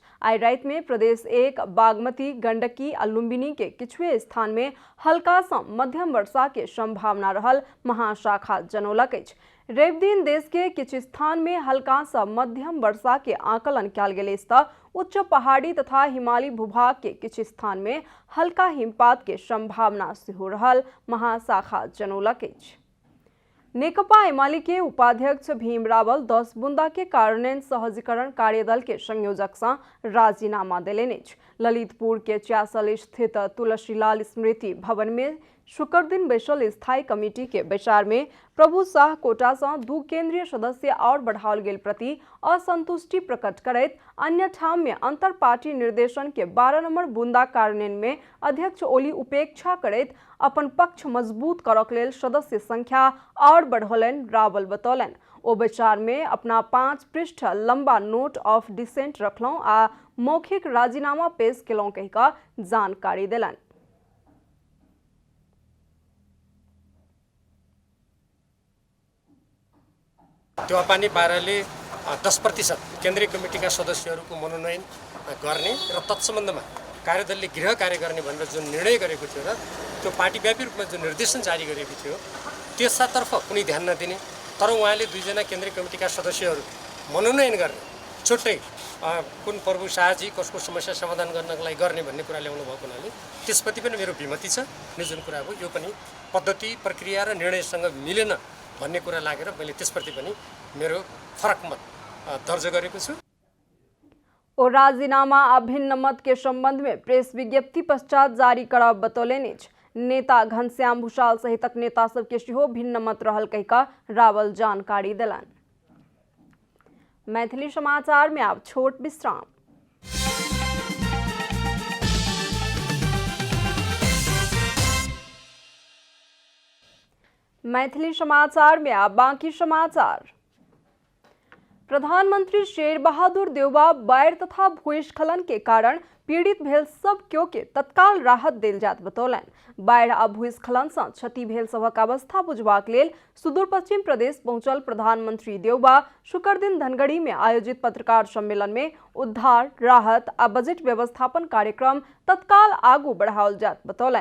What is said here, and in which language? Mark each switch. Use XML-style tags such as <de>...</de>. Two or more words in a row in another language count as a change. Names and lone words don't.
<mai>आई रात में प्रदेश 1 बागमती गंडकी आ लुम्बिनी के किछुए स्थान में हल्का से मध्यम वर्षा के संभावना रहल महाशाखा जनौलक अछि। रवि दिन देश के किछ स्थान में हल्का से मध्यम वर्षा के आकलन कयल गेल अछि। उच्च पहाड़ी तथा हिमालयी भूभाग के किछ स्थान में हल्का हिमपात के संभावना सेहो रहल महाशाखा जनौलक अछि। नेकपा एमाले के उपाध्यक्ष भीम रावल 10 बुंदा के कार्यान्वयन सहजीकरण कार्यदल के संयोजक से राजीनामा देलनि अछि। ललितपुर के च्यासल स्थित तुलसीलाल स्मृति भवन में शुक्र दिन बैसल स्थायी कमिटी के बैसार में प्रभु शाह कोटा से 2 केंद्रीय सदस्य और बढ़ाओल गेल प्रति असंतुष्टि प्रकट करैत अन्य ठाम में अंतर पार्टी निर्देशन के 12 नंबर बुंदा कार्यान्वयन में अध्यक्ष ओली उपेक्षा करैत अपन पक्ष मजबूत करक लेल सदस्य संख्या और बढ़ौलन। रावल बतौलन ओ बैसार में अपना 5 पृष्ठ लंबा</mai> <en>note of dissent</en> <mai>रखलौं आ मौखिक राजीनामा पेश केलौं कहिका जानकारी देलन।</mai> <ne>टेवापानी बाह्रले 10% केन्द्रीय कमिटीका सदस्यहरूको मनोनयन गर्ने र तत्सम्बन्धमा कार्यदलले गृह कार्य गर्ने भनेर जुन निर्णय गरेको थियो र त्यो पार्टीव्यापी रूपमा जुन निर्देशन जारी गरेको थियो त्यसतर्फ कुनै ध्यान नदिने, तर उहाँले 2 जना केन्द्रीय कमिटीका सदस्यहरू मनोनयन गर्ने छुट्टै कुन प्रभु शाहजी कसको समस्या समाधान गर्नको लागि गर्ने भन्ने कुरा ल्याउनु भएको हुनाले त्यसप्रति पनि मेरो विमति छ। जुन कुरा हो यो पनि पद्धति प्रक्रिया र निर्णयसँग मिलेन भन्ने कुरा लागेर मैले त्यसप्रति पनि मेरो फरक मत दर्ज गरेको छु।</ne> <mai>और राजीनामा अभिन्न मत के संबंध में प्रेस विज्ञप्ति पश्चात जारी करब बतौलनि अछि। नेता घनश्याम भूषाल सहितक नेता सबके सेहो भिन्न मत रहल कहिका रावल जानकारी देलन। मैथिली समाचार में आप छोट विश्राम। मैथिली समाचार में आप बाकी समाचार। प्रधानमंत्री शेर बहादुर देउवा बाढ़ तथा भूस्खलन के कारण पीड़ित भेल सब केओ के तत्काल राहत देल जात बतौलनि। बाढ़ि आ भूस्खलन सँ क्षति भेल सभक अवस्था बुझबाक लेल सुदूर पश्चिम प्रदेश पहुंचल प्रधानमंत्री देउबा शुक्र दिन धनगढ़ी में आयोजित पत्रकार सम्मेलन में उद्धार, राहत आ बजट व्यवस्थापन कार्यक्रम तत्काल आगू बढ़ाओल जात बतौलनि।</mai>